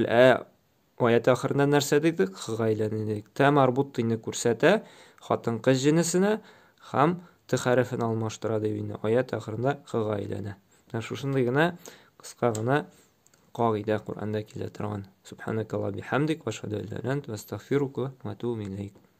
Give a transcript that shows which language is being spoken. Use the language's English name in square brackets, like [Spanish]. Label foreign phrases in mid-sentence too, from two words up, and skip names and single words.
[Tatar] Аят ахырында нәрсә дидек? Хыгайләнә дидек. Та марбут тыйны күрсәтә хатын-кыз җинесенә һәм Т хәрефен алмаштыра дип инде. Аят ахырында хыгайләнә. Шушындый гына кыска гына кагыйдә Куръанда килә торган. [Arabic] سبحانك اللهم بحمدك وأشهد أن لا إله إلا أنت أستغفرك وأتوب إليك.